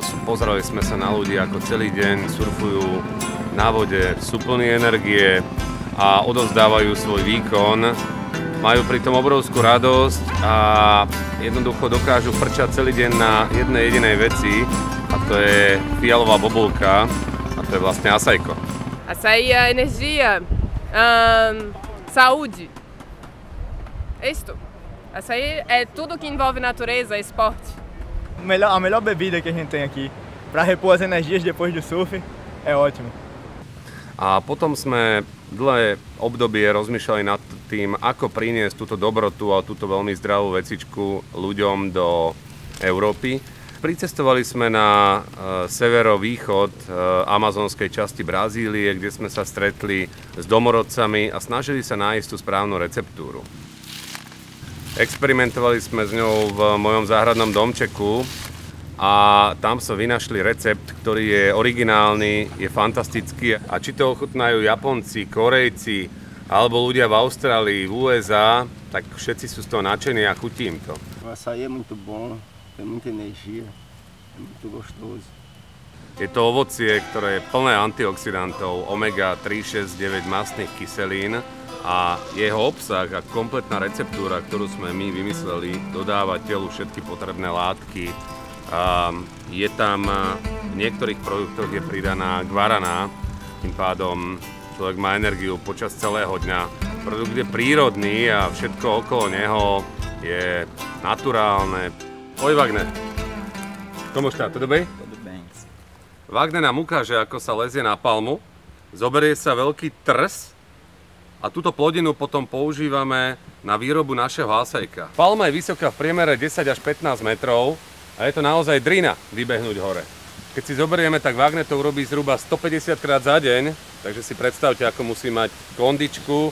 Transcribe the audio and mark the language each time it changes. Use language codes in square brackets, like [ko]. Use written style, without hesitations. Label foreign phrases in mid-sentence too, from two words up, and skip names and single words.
[sk] Pozerali sme sa na ľudí, ako celý deň surfujú na vode, sú plní energie a odovzdávajú svoj výkon. Majú pritom obrovskú radosť a jednoducho dokážu frčať celý deň na jednej jedinej veci a to je fialová bobulka a to je vlastne asajko. [pt] Açaí é energia, saúde. É isto. Açaí é tudo que envolve natureza, esporte. A melhor bebida que a gente tem aqui para repor as energias depois do surf é ótimo. [sk] A potom sme dlhé obdobie rozmýšľali nad tým, ako priniesť túto dobrotu a túto veľmi zdravú vecičku ľuďom do Európy. Pricestovali sme na severovýchod amazonskej časti Brazílie, kde sme sa stretli s domorodcami a snažili sa nájsť tú správnu receptúru. Experimentovali sme s ňou v mojom záhradnom domčeku a tam sa vynašli recept, ktorý je originálny, je fantastický. A či to ochutnajú Japonci, Korejci alebo ľudia v Austrálii, v USA, tak všetci sú z toho nadšení a chutí im to. [pt] O açaí é muito bom, tem muita energia, é muito gostoso. [sk] Je to ovocie, ktoré je plné antioxidantov, omega 3, 6, 9 mastných kyselín a jeho obsah a kompletná receptúra, ktorú sme my vymysleli, dodáva telu všetky potrebné látky. Je tam v niektorých produktoch je pridaná guaraná, tým pádom človek má energiu počas celého dňa. Produkt je prírodný a všetko okolo neho je naturálne. Oj, [pt] Wagner, como está? Tudo bem? Tudo bem. [sk] Wagner nám ukáže, ako sa lezie na palmu. Zoberie sa veľký trs a túto plodinu potom používame na výrobu našeho asajka. Palma je vysoká v priemere 10 až 15 metrov a je to naozaj drina vybehnúť hore. Keď si zoberieme, tak Wagner to urobí zhruba 150 krát za deň, takže si predstavte, ako musí mať kondičku.